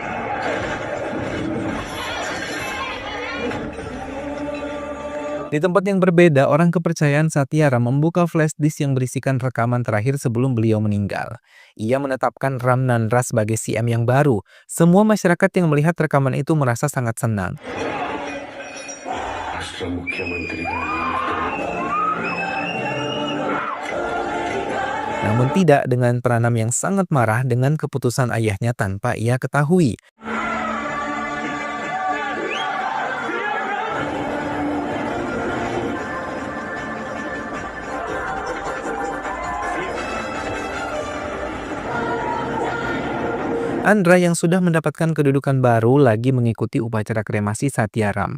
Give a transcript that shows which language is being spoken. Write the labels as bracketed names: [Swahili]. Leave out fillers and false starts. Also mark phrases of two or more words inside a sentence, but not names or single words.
[Indonesian] Di tempat yang berbeda, orang kepercayaan Satyaram membuka [English] flash disk [Indonesian] yang berisikan rekaman terakhir sebelum beliau meninggal. Ia menetapkan Ramnandra sebagai CM yang baru. Semua masyarakat yang melihat rekaman itu merasa sangat senang. [Telugu] రాష్ట్ర ముఖ్యమంత్రిగా నియమిస్తున్నాను. [Indonesian] Namun tidak dengan Pranam yang sangat marah dengan keputusan ayahnya tanpa ia ketahui. Andra yang sudah mendapatkan kedudukan baru lagi mengikuti upacara kremasi Satyaram.